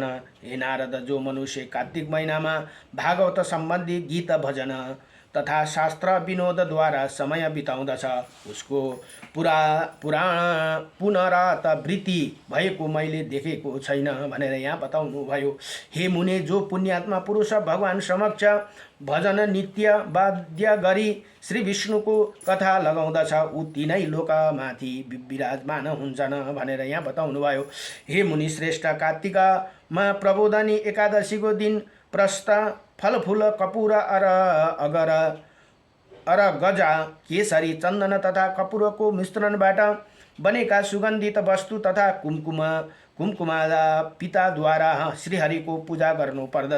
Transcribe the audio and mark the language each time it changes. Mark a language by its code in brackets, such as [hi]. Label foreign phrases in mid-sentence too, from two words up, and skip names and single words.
[ne] हे नारद, जो मनुष्य कार्तिक महिनामा भागवत सम्बन्धी गीत भजन तथा शास्त्र विनोदद्वारा समय बिताउँदछ उसको पुनरावृत्ति भएको मैले देखेको छैन भनेर यहाँ बताउनुभयो। हे मुने, जो पुण्यात्मा पुरुष भगवान समक्ष भजन नित्य वाद्य गरी श्री विष्णुको कथा लगाउँदछ ऊ तीनै लोकमाथि विराजमान हुन्छन् भनेर यहाँ बताउनुभयो। हे मुनि श्रेष्ठ, कार्तिकमा प्रबोधनी एकादशीको दिन प्रस्थ फलफूल कपुर गजा केसरी चन्दन तथा कपुरको मिश्रणबाट बनेका सुगन्धित वस्तु तथा कुमकुमादा पिताद्वारा श्रीहरिको पूजा गर्नुपर्दछ।